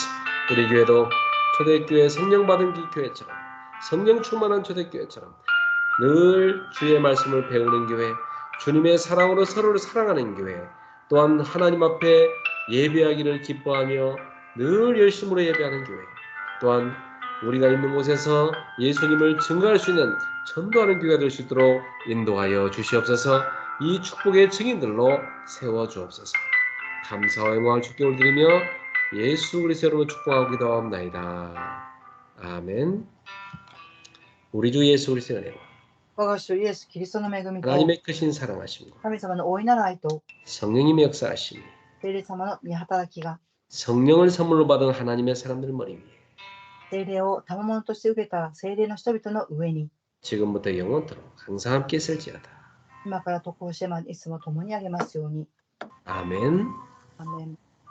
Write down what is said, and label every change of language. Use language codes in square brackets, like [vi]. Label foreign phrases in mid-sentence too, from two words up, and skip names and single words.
[ko] 우리 교회도 초대교회 성령 받은 교회처럼 성령 충만한 초대교회처럼 늘 주의 말씀을 배우는 교회, 주님의 사랑으로 서로를 사랑하는 교회, 또한 하나님 앞에 예배하기를 기뻐하며 늘 열심으로 예배하는 교회, 또한 우리가 있는 곳에서 예수님을 증거할 수 있는 전도하는 교회가 될 수 있도록 인도하여 주시옵소서. 이 축복의 증인들로 세워주옵소서. 감사와 영광을 주께 올드리며 예수 그리스도로 축복하고 기도하옵나이다. 아멘. 우리 주 예수 그리스도의 은혜와 [ja] 我が主イエス・キリストの恵みと [ko] 하나님의 크신 사랑하심과 [ja] 神様の大いなる愛と [ko] 성령님의 역사하심이 [ja] 聖霊様の御働きが [ko] 성령을 선물로 받은 하나님의 사람들 머리 위에 [ja] 聖霊を賜物として受けた聖霊の人々の上に [ko] 지금부터 영원토록 항상 함께 있을지어다. [ja] 今からとこうしてまでいつも共にあげますように。 [ko] 아멘. [ja] アーメン。